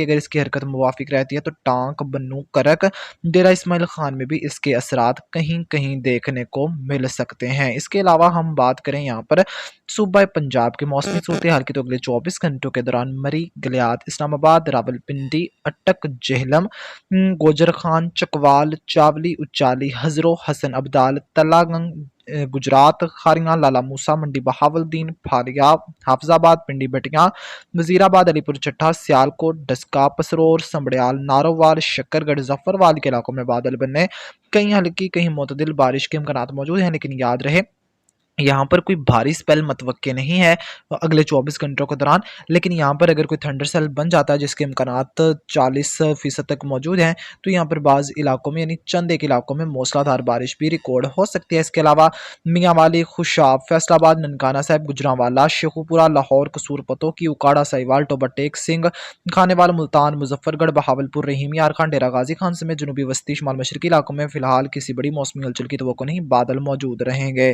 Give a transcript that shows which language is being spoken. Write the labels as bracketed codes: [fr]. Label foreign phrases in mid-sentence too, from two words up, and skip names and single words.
[ur] اگر اس کی حرکت موافق رہتی ہے تو ٹانک، بنو، کرک، ڈیرہ اسماعیل خان میں بھی اس کے اثرات کہیں کہیں دیکھنے کو مل سکتے ہیں۔ اس کے علاوہ ہم بات کریں یہاں پر صوبہ پنجاب کے موسمی صورتحال کی، تو اگلے 24 گھنٹوں کے دوران مری، گلیات، اسلام آباد، راولپنڈی، اٹک، جہلم، گوجر خان، چکوال، چاولی، اچالی، ہزرو، حسن ابدال، تلہ گنگ، گجرات، کھاریاں، لالا موسیٰ، منڈی بہاولدین، پھاریاب، حافظ آباد، پنڈی بٹیاں، وزیر آباد، علی پور چٹھا، سیالکوٹ، ڈسکا، پسرور، سمبڑیال، نارووال، شکر گڑھ، ظفروال کے علاقوں میں بادل بننے، کہیں ہلکی، کہیں معتدل بارش کے امکانات موجود ہیں، لیکن یاد رہے یہاں پر کوئی بھاری سپیل متوقع نہیں ہے اگلے 24 گھنٹوں کے دوران، لیکن یہاں پر اگر کوئی [en] thunder cell [ur] بن جاتا ہے جس کے امکانات 40% تک موجود ہیں، تو یہاں پر بعض علاقوں میں یعنی چند ایک علاقوں میں موسلادھار بارش بھی ریکارڈ ہو سکتی ہے. اس کے علاوہ میانوالی، خوشاب، فیصل آباد، ننکانہ صاحب، گوجرانوالہ، شیخوپورہ، لاہور، قصور پتوکی، اوکاڑہ، ساہیوال، ٹوبہ ٹیک سنگھ، خانیوال، ملتان، مظفرگڑھ، بہاولپور، رحیم یار خان، ڈیرہ غازی خان سمیت جنوبی وسطی شمال مشرقی علاقوں میں فی الحال کسی بڑی موسمی ہلچل کی توقع نہیں، بادل موجود رہیں گے.